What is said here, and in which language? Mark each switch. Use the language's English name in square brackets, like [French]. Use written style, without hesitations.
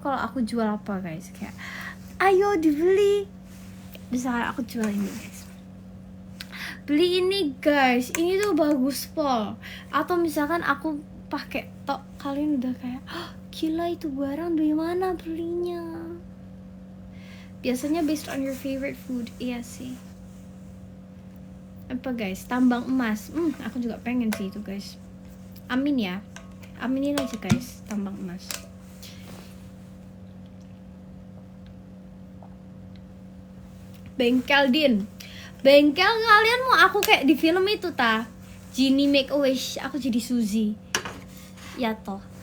[Indonesian] Kalau aku jual apa guys? Kayak ayo dibeli. Misalnya aku jual ini guys, beli ini guys, ini tuh bagus Pol. Atau misalkan aku pakai tok, kalian udah kayak gila itu barang dari mana belinya. Biasanya [English] based on your favorite food. [Indonesian] Iya sih. Apa guys, tambang emas. Aku juga pengen sih itu guys. Amin ya, aminin aja guys, tambang emas. Bengkel Din, bengkel kalian mau aku kayak di film itu ta, Genie Make a Wish, aku jadi Suzy. Ya toh.